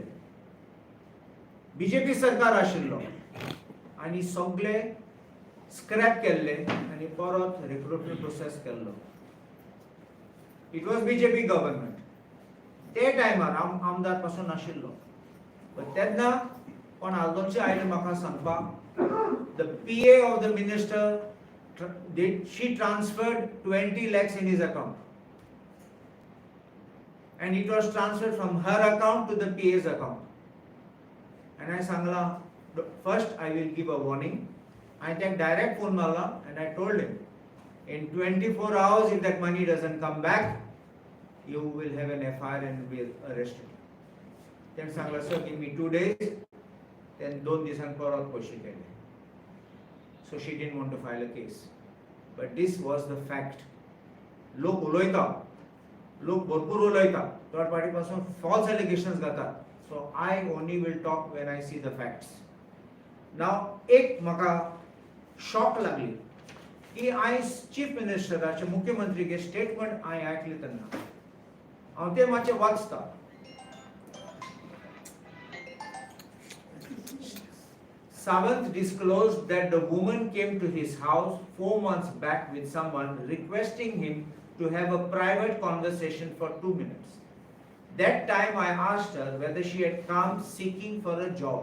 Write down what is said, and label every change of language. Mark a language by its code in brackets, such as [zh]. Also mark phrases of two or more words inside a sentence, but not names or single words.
[kok] बीजेपी सरकार आशिल्लो आनी सगळे स्क्रॅप केल्ले आनी परत [en] recruitment process [kok] केल्लो. [en] It was BJP government. [kok] ते टायमार आमदार पासून नाशिल्लो. पण तेन्ना कोण आल्दोनशे आयले म्हाका सांगपाक, [en] the PA of the minister she transferred 20 lakhs in his account, and it was transferred from her account to the PA's account. And I sangla, first I will give a warning. I take direct phone mala and I told him, in 24 hours if that money doesn't come back, you will have an FIR and be arrested. Then sangla, sir, give me 2 days. [kok] Then 2 दिसान परत पयशे केले. [en] So she didn't want to file a case. But this was the fact. [kok] लोक उलयता, लोक भरपूर उलयता, [en] third party [kok] पासून [en] false allegations [kok] घातात. [en] So I only will talk when I see the facts. [kok] Now एक म्हाका शॉक लागली की आयज चीफ मिनिस्टराचे मुख्यमंत्रीचे स्टेटमेंट हांवें आयकले तेन्ना हांव ते मातशें वाचता. [en] Sawant disclosed that the woman came to his house 4 months back with someone requesting him to have a private conversation for 2 minutes. That time I asked her whether she had come seeking for a job.